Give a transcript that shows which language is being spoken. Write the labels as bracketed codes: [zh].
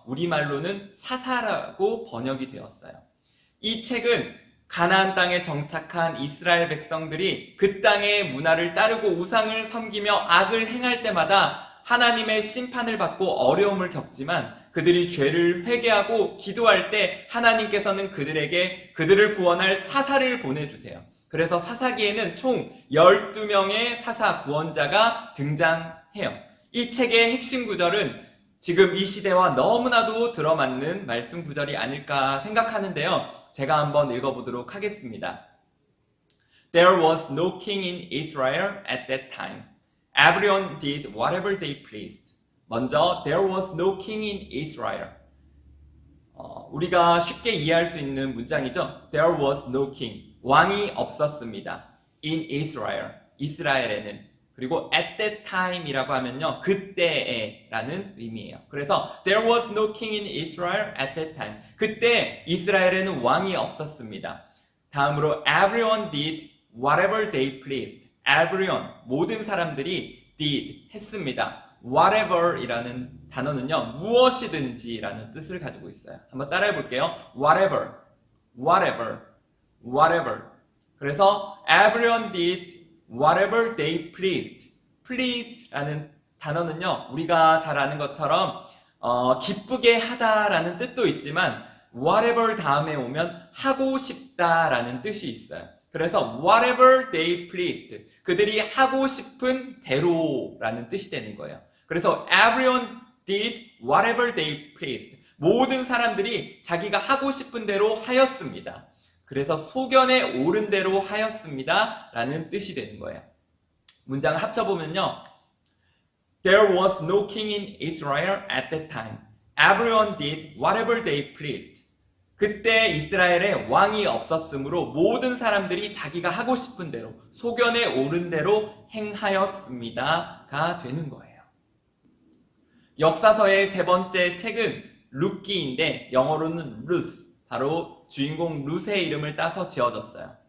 [ko] 우리말로는 사사라고 번역이 되었어요. 이 책은 가나안 땅에 정착한 이스라엘 백성들이 그 땅의 문화를 따르고 우상을 섬기며 악을 행할 때마다 하나님의 심판을 받고 어려움을 겪지만 그들이 죄를 회개하고 기도할 때 하나님께서는 그들에게 그들을 구원할 사사를 보내주세요. 그래서 사사기에는 총 12명의 사사 구원자가 등장해요. 이 책의 핵심 구절은 지금 이 시대와 너무나도 들어맞는 말씀 구절이 아닐까 생각하는데요. 제가 한번 읽어보도록 하겠습니다. [en] There was no king in Israel at that time. Everyone did whatever they pleased. [ko] 먼저 [en] There was no king in Israel. [ko] 우리가 쉽게 이해할 수 있는 문장이죠. [en] There was no king. [ko] 왕이 없었습니다. [en] In Israel. [ko] 이스라엘에는. 그리고 [en] at that time [ko] 이라고 하면요. 그때에 라는 의미예요. 그래서 [en] There was no king in Israel at that time. [ko] 그때 이스라엘에는 왕이 없었습니다. 다음으로 [en] Everyone did whatever they pleased. [ko] Everyone, 모든 사람들이 did, 했습니다. whatever 이라는 단어는요, 무엇이든지 라는 뜻을 가지고 있어요. 한번 따라해 볼게요. [en] whatever, whatever, whatever. [ko] 그래서 [en] everyone did whatever they pleased. [ko] please 라는 단어는요, 우리가 잘 아는 것처럼 기쁘게 하다라는 뜻도 있지만 whatever 다음에 오면 하고 싶다라는 뜻이 있어요. 그래서 [en] whatever they pleased. [ko] 그들이 하고 싶은 대로라는 뜻이 되는 거예요. 그래서 [en] everyone did whatever they pleased. [ko] 모든 사람들이 자기가 하고 싶은 대로 하였습니다. 그래서 소견에 오른 대로 하였습니다. 라는 뜻이 되는 거예요. 문장을 합쳐보면요. [en] There was no king in Israel at that time. Everyone did whatever they pleased. [ko] 그때 이스라엘에 왕이 없었으므로 모든 사람들이 자기가 하고 싶은 대로 소견에 오른 대로 행하였습니다가 되는 거예요. 역사서의 세 번째 책은 룻기인데 영어로는 루스, 바로 주인공 룻의 이름을 따서 지어졌어요.